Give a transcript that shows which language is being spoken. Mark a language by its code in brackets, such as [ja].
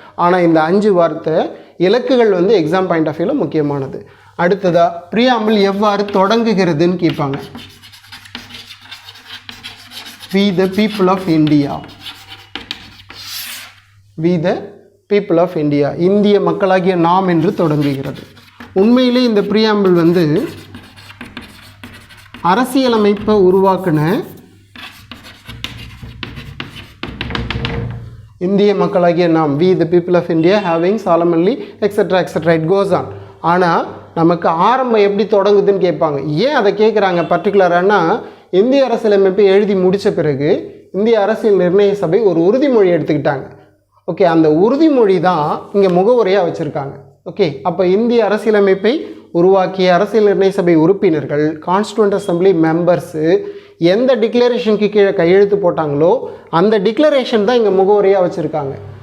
[ta] ஆனால் இந்த 5 வார்த்தை இலக்குகள் வந்து எக்ஸாம் பாயிண்ட் ஆஃப் வியூவில் முக்கியமானது. அடுத்ததாக ப்ரியாம்பிள் எவ்வாறு தொடங்குகிறதுன்னு கேட்பாங்க. [en] We the people of India. We the people of India. [ta] இந்திய மக்களாகிய நாம் என்று தொடங்குகிறது. உண்மையிலே இந்த ப்ரியாம்பிள் வந்து அரசியலமைப்பை உருவாக்குன இந்திய மக்களாகிய நாம், [en] we the people of India having solemnly etc etc it goes on. [ta] ஆனால் நமக்கு ஆரம்பம் எப்படி தொடங்குதுன்னு கேட்பாங்க. ஏன் அதை கேட்குறாங்க பர்டிகுலரானா, இந்திய அரசியலமைப்பை எழுதி முடித்த பிறகு இந்திய அரசியல் நிர்ணய சபை ஒரு உறுதிமொழி எடுத்துக்கிட்டாங்க. ஓகே, அந்த உறுதிமொழி தான் இங்கே முகவுரையாக வச்சுருக்காங்க. ஓகே, அப்போ இந்திய அரசியலமைப்பை உருவாக்கிய அரசியல் நிர்ணய சபை உறுப்பினர்கள், கான்ஸ்டியூண்ட் அசம்பிளி மெம்பர்ஸு எந்த டிக்ளரேஷனுக்கு கீழே கையெழுத்து போட்டாங்களோ அந்த டிக்ளரேஷன் தான் இங்கே முகவுரையாக வச்சுருக்காங்க.